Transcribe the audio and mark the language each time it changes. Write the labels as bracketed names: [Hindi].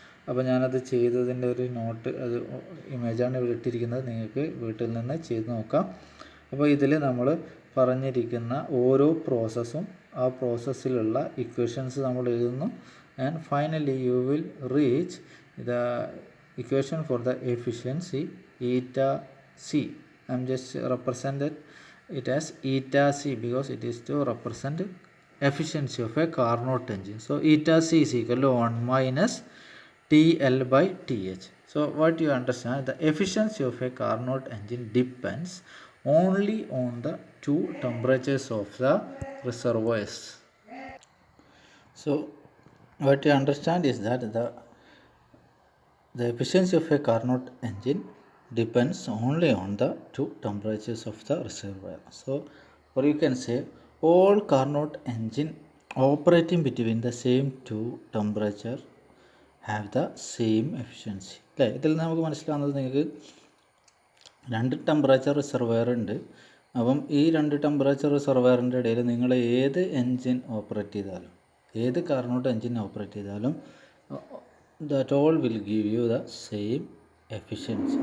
[Malayalam] അപ്പോൾ ഞാനത് ചെയ്തതിൻ്റെ ഒരു നോട്ട്, അത് ഇമേജാണ് ഇവിടെ ഇട്ടിരിക്കുന്നത്, നിങ്ങൾക്ക് വീട്ടിൽ നിന്ന് ചെയ്ത് നോക്കാം. അപ്പോൾ ഇതിൽ നമ്മൾ പറഞ്ഞിരിക്കുന്ന ഓരോ പ്രോസസ്സും ആ പ്രോസസ്സിലുള്ള ഇക്വേഷൻസ് നമ്മൾ എഴുതുന്നു. [English] And finally you will reach the equation for the efficiency eta C. I am just represented it as eta C because it is to represent efficiency of a Carnot engine. So eta C is equal to 1 - TL/TH. So what you understand, the efficiency of a Carnot engine depends only on the two temperatures of the reservoirs. So what you understand is that the efficiency of a Carnot engine depends only on the two temperatures of the reservoir. So, or you can say all Carnot engine operating between the same two temperature have the same efficiency. [Malayalam] അല്ലേ, ഇതിൽ നമുക്ക് മനസ്സിലാവുന്നത് നിങ്ങൾക്ക് 2 temperature reservoir ഉണ്ട്. അപ്പം ഈ 2 temperature റിസർവയറിൻ്റെ ഇടയിൽ നിങ്ങൾ ഏത് എൻജിൻ ഓപ്പറേറ്റ് ചെയ്താലും, ഏത് കാർനോട്ട് എൻജിൻ ഓപ്പറേറ്റ് ചെയ്താലും [English] That all will give you the same efficiency.